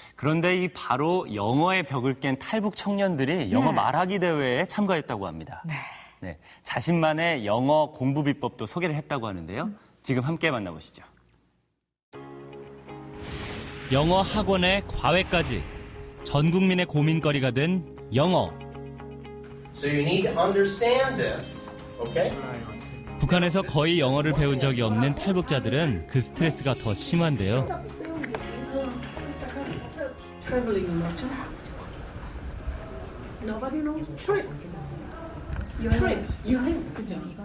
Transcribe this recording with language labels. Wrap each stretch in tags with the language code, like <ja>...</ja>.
<ko>그런데 이 바로 영어의 벽을 깬 탈북 청년들이 영어 말하기 대회에 참가했다고 합니다. 네, 자신만의 영어 공부 비법도 소개를 했다고 하는데요. 지금 함께 만나보시죠. 영어 학원의 과외까지 전 국민의 고민거리가 된 영어.</ko> <en>So you need to understand this, okay?</en> <ko>북한에서 거의 영어를 배운 적이 없는 탈북자들은 그 스트레스가 더 심한데요.</ko> <en>Traveling much? Nobody knows. Trip. Trip.</en> <ko>여행. 그죠?</ko>